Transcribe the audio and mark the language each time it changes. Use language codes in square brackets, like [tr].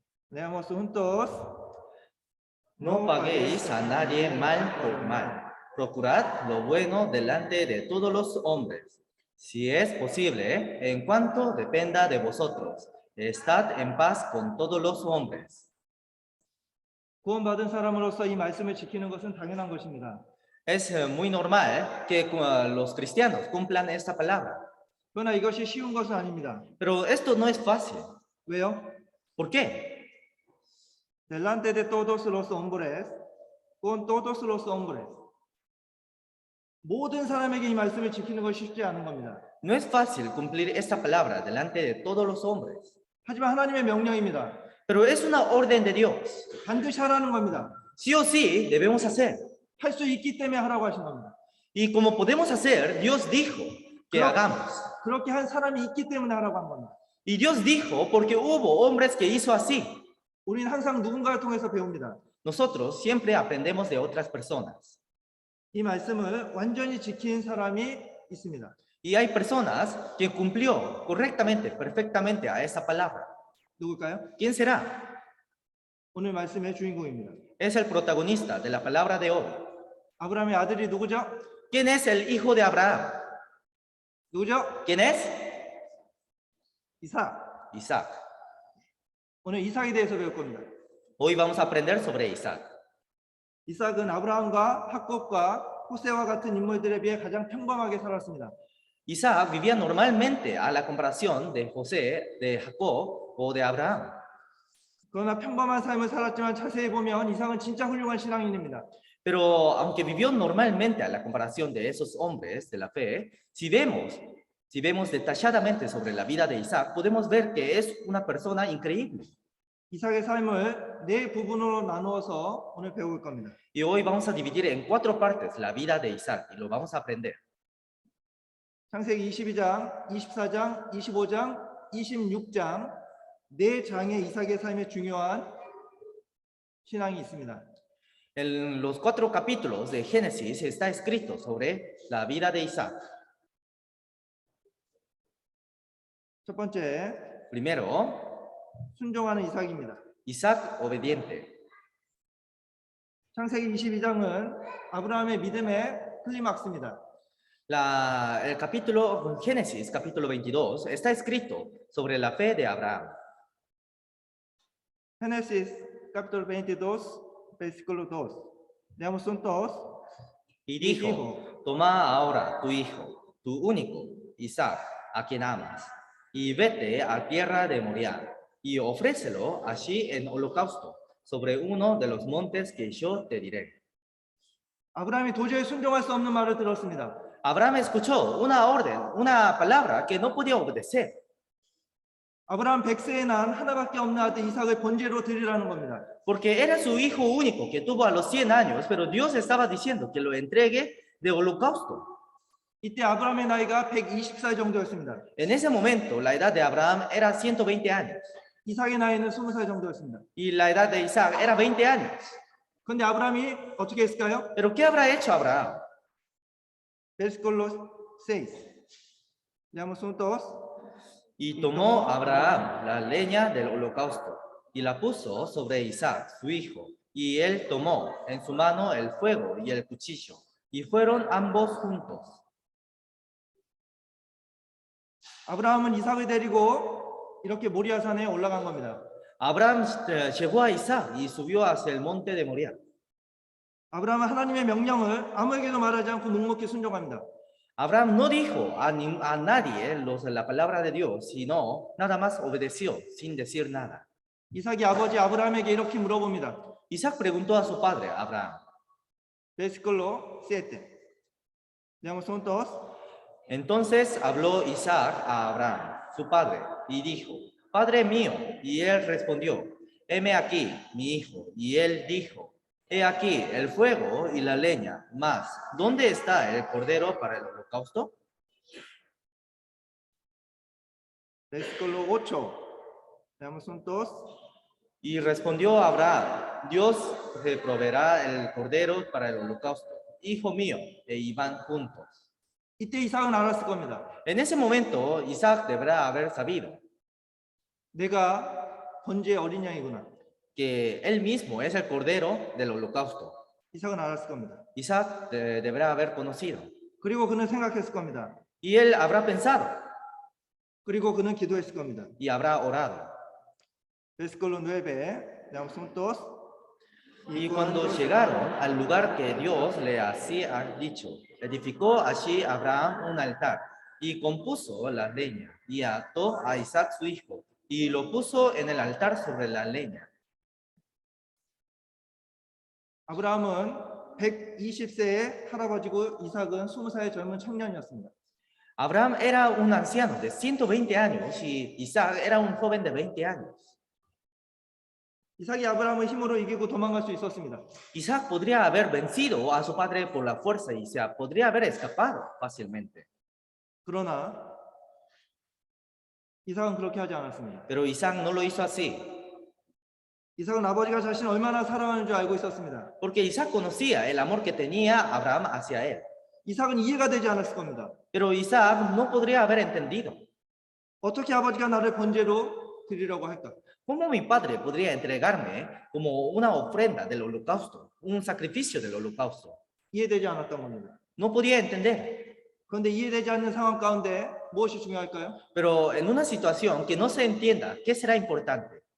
[es] Leamos juntos. No paguéis a nadie mal por mal. Procurad lo bueno delante de todos los hombres. Si es posible, en cuanto dependa de vosotros, estad en paz con todos los hombres. [ko] 구원받은 사람으로서 이 말씀을 지키는 것은 당연한 것입니다. [es] Es muy normal que los cristianos cumplan esta palabra. [ko] 그러나 이것이 쉬운 것은 아닙니다. [es] Pero esto no es fácil. [ko] 왜요? [es] ¿Por qué? Delante de todos los hombres, con todos los hombres. [ko] 모든 사람에게 이 말씀을 지키는 것이 쉽지 않은 겁니다. [es] No es fácil cumplir esta palabra delante de todos los hombres. [ko] 하지만 하나님의 명령입니다. [es] Pero es una orden de Dios. [ko] 반드시 하라는 겁니다. [es] Sí o sí debemos hacer. [ko] 할 수 있기 때문에 하라고 하신 겁니다. [es] Y como podemos hacer, Dios dijo que hagamos. [ko] 그렇게 한 사람이 있기 때문에 하라고 한 겁니다. [es] Y Dios dijo porque hubo hombres que hizo así. [ko] 우리는 항상 누군가를 통해서 배웁니다. [es] Nosotros siempre aprendemos de otras personas. [ko] 이 말씀을 완전히 지킨 사람이 있습니다. [es] Y hay personas que cumplió correctamente, perfectamente a esa palabra. [ko] 누굴까요? [es] ¿Quién será? [ko] 오늘 말씀의 주인공입니다. [es] Es el protagonista de la palabra de hoy. [ko] 아브라함의 아들이 누구죠? [es] ¿Quién es el hijo de Abraham? [ko] 누구죠? [es] ¿Quién es? [ko] 이삭. [es] Isaac. [ko] 오늘 이삭에 대해서 배울 겁니다. [es] Hoy vamos a aprender sobre Isaac. [ko] 이삭은 아브라함과 학곱과 호세와 같은 인물들에 비해 가장 평범하게 살았습니다. [es] Isaac vivía normalmente a la comparación de José, de Jacob o de Abraham. [ko] 그러나 평범한 삶을 살았지만 자세히 보면 이삭은 진짜 훌륭한 신앙인입니다. [es] Pero aunque vivió normalmente a la comparación de esos hombres de la fe, si vemos detalladamente sobre la vida de Isaac, podemos ver que es una persona increíble. [ko] 이삭의 삶을 네 부분으로 나누어서 오늘 배울 겁니다. [es] Y hoy vamos a dividir en 4 partes la vida de Isaac y lo vamos a aprender. [ko] 창세기 22장, 24장, 25장, 26장 네 장의 이삭의 삶에 중요한 신앙이 있습니다. [es] En los 4 capítulos de Génesis está escrito sobre la vida de Isaac. [ko] 첫 번째, [es] Primero, [ko] 순종하는 이삭입니다. [es] Isaac obediente. [ko] 창세기 22장은 아브라함의 믿음의 클리막스입니다. [es] El capítulo Génesis, capítulo 22, está escrito sobre la fe de Abraham. Génesis capítulo 22, versículo 2. Leamos juntos. Y dijo, toma ahora tu hijo, tu único, Isaac, a quien amas, y vete a tierra de Moriah, y ofrécelo allí en holocausto, sobre uno de los montes que yo te diré. [ko] 아브라함이 도저히 순종할 수 없는 말을 들었습니다. [es] Abraham escuchó una orden, una palabra que no podía obedecer, [ko] 아브라함 100세에 난 하나밖에 없는 아들 이삭을 번제로 드리라는 겁니다. [es] porque era su hijo único que tuvo a los 100 años, pero Dios estaba diciendo que lo entregue de holocausto. [ko] 이때 아브라함의 나이가 120살 정도였습니다. [es] En ese momento, la edad de Abraham era 120 años [ko] 이삭의 나이는 20살 정도였습니다. [es] y la edad de Isaac era 20 años. [ko] 그런데 아브라함이 어떻게 했을까요? [es] Pero ¿qué habrá hecho Abraham? Versículo 6. Leamos juntos. Y tomó Abraham la leña del holocausto y la puso sobre Isaac, su hijo, y él tomó en su mano el fuego y el cuchillo, y fueron ambos juntos. [ko] 아브라함은 이삭을 데리고 이렇게 모리아산에 올라간 겁니다. [es] Abraham llevó a Isaac y subió hacia el monte de Moriah. [ko] 아브라함은 하나님의 명령을 아무에게도 말하지 않고 묵묵히 순종합니다. [es] Abraham no dijo a nadie la palabra de Dios, sino nada más obedeció sin decir nada. [ko] 이삭이 아버지 아브라함에게 이렇게 물어봅니다. [es] Isaac preguntó a su padre, Abraham. Versículo 7. Leamos juntos. Entonces habló Isaac a Abraham, su padre, y dijo, Padre mío. Y él respondió, heme aquí, mi hijo. Y él dijo, he aquí el fuego y la leña, mas ¿dónde está el cordero para el holocausto? Versículo 8. Leamos juntos. Y respondió Abraham, Dios te proveerá el cordero para el holocausto, hijo mío, e iban juntos. [ko] 이때 이삭은 알았을 겁니다. [es] En ese momento, Isaac deberá haber sabido [ko] 내가 번제의 어린 양이구나. [es] que él mismo es el cordero del holocausto. [ko] 이삭은 알았을 겁니다. [es] Isaac deberá haber conocido. [ko] 그리고 그는 생각했을 겁니다. [es] Y él habrá pensado [ko] 그리고 그는 기도했을 겁니다. [es] y habrá orado. Versículo 9. Leamos juntos. Y cuando llegaron al lugar que Dios le había dicho, edificó allí Abraham un altar y compuso la leña y ató a Isaac su hijo y lo puso en el altar sobre la leña. [ko] 아브라함은 120세의 할아버지고 이삭은 20살의 젊은 청년이었습니다. [es] Abraham era un anciano de 120 años y Isaac era un joven de 20 años. [ko] 이삭이 아브라함을 힘으로 이기고 도망갈 수 있었습니다. [es] Isaac podría haber vencido a su padre por la fuerza y Isaac podría haber escapado fácilmente. [ko] 그러나 이삭은 그렇게 하지 않았습니다. [es] Pero Isaac no lo hizo así, [ko] 이삭은 아버지가 자신을 얼마나 사랑하는 줄 알고 있었습니다. [es] porque Isaac conocía el amor que tenía Abraham hacia él. [ko] 이삭은 이해가 되지 않았을 겁니다. [es] Pero Isaac no podría haber entendido. [ko] 어떻게 아버지가 나를 번제로 드리려고 할까? [es] ¿Cómo mi padre podría entregarme como una ofrenda del holocausto, un sacrificio del holocausto? [ko] 이해되지 않았던 겁니다. [es] No podía entender. [ko] 그런데 이해되지 않는 상황 가운데 무엇이 중요할까요? [es] Pero en una situación que no se entienda, ¿qué será importante?